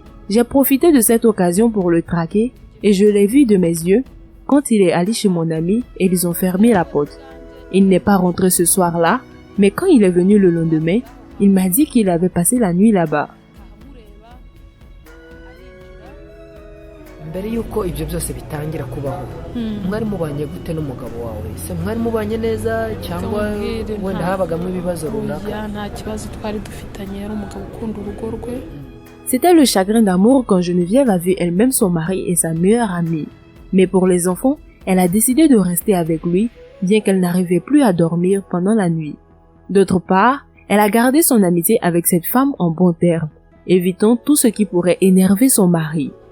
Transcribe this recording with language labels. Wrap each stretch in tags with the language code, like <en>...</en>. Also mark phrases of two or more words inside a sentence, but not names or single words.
<fr>J'ai profité de cette occasion pour le traquer et je l'ai vu de mes yeux quand il est allé chez mon ami et ils ont fermé la porte. Il n'est pas rentré ce soir-là, mais quand il est venu le lendemain, il m'a dit qu'il avait passé la nuit là-bas.</fr> <rw>mbere yuko ibyo byose bitangira kubaho mwari mubanye gute n'umugabo wawe se mwari mubanye neza cyangwa wenda habagamo ibibazo runaka? Nta kibazo twari dufitanye, yari umugabo ukunda urugo rwe.</rw> <fr>C'était le chagrin d'amour quand Geneviève a vu elle-même son mari et sa meilleure amie. Mais pour les enfants, elle a décidé de rester avec lui, bien qu'elle n'arrivait plus à dormir pendant la nuit. D'autre part, elle a gardé son amitié avec cette femme en bons termes, évitant tout ce qui pourrait énerver son mari.</fr>